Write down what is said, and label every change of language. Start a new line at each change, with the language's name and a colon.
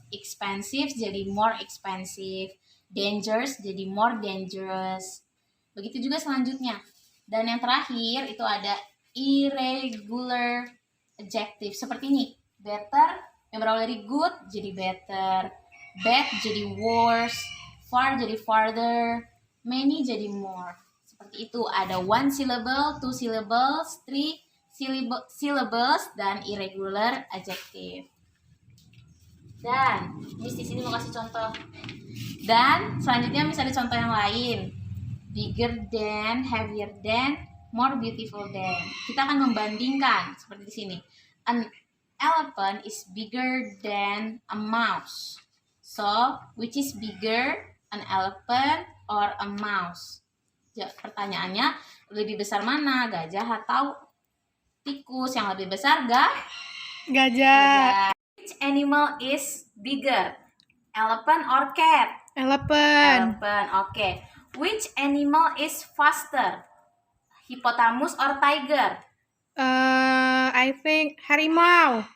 English: Expensive jadi more expensive. Dangerous jadi more dangerous.
Indonesian: Begitu juga selanjutnya. Dan yang terakhir itu ada irregular adjective seperti ini.
English: Better yang berawal dari good jadi better, bad jadi worse, far jadi farther, many jadi more.
Indonesian: Seperti itu, ada 1 syllable, 2 syllables, 3 syllables, dan irregular adjective. Dan Miss di sini mau kasih contoh. Dan selanjutnya Miss ada contoh yang lain.
English: Bigger than, heavier than, more beautiful than.
Indonesian: Kita akan membandingkan seperti di sini.
English: An elephant is bigger than a mouse. So, which is bigger, an elephant or a mouse?
Indonesian: Pertanyaannya, lebih besar mana, gajah atau tikus? Yang lebih besar Gajah.
English: Which animal is bigger, elephant or cat? Elephant. Elephant, okay. Which animal is faster, hippopotamus or tiger? I think harimau.